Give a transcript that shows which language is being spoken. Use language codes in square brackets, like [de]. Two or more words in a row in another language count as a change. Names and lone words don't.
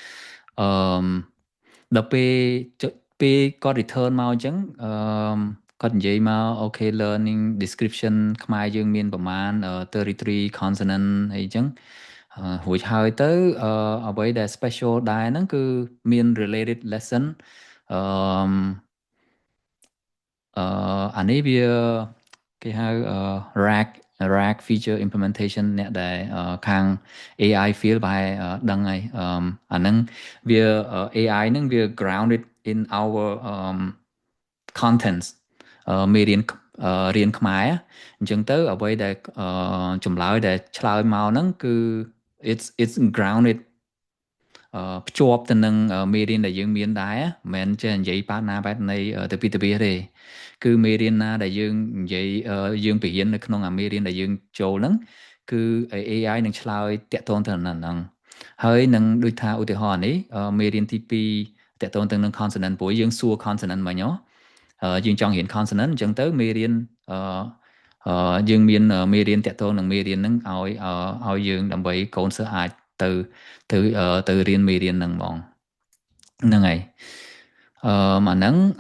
[km] ដល់ពេលគាត់ return មកអញ្ចឹងគាត់និយាយមកអូខេ [en] learning description [km] ខ្មែរយើងមានប្រមាណ33 consonant អីអញ្ចឹងរួចហើយទៅអ្វីដែល special ដែរហ្នឹងគឺមាន [en] related lesson [km] អានេះវាគេហៅ [en] RAG feature implementation [km] អ្នកដែលខាង [en] AI field [km] ប្រហែលដឹងហើយអាហ្នឹងវា AI ហ្នឹងវា [en] grounded in our contents [km] មេរៀនខ្មែរអញ្ចឹងទៅអ្វីដែលចម្លើយដែលឆ្លើយមកហ្នឹងគឺ it's grounded ភ្ជាប់ទៅនឹងមេរៀនដែលយើងមានដែរមិនមែនចេះនិយាយប៉ាណាបែបនៃទៅពីទេគឺមេរៀនណាដែល យើងនិយាយយើងបរៀននៅក្នុងអាមេរៀនដែលយើងចូលហ្នឹងគឺ AI នឹងឆ្លើយតាក់ទងទៅនឹងហ្នឹងហើយនឹងដូចថាឧទាហរណ៍នេះមេរៀនទី2តាក់ទងទៅនឹង consonant ព្រោះយើងសួរ consonant មិញយើងចង់រៀន consonant អញ្ចឹងទៅមេរៀនយើងមានមេរៀនតាក់ទងនឹងមេរៀនហ្នឹងឲ្យយើងដើម្បីកូនសិស្សអាចទៅរៀនមេរៀនហ្នឹងហ្មងហ្នឹងហើយអាហ្នឹង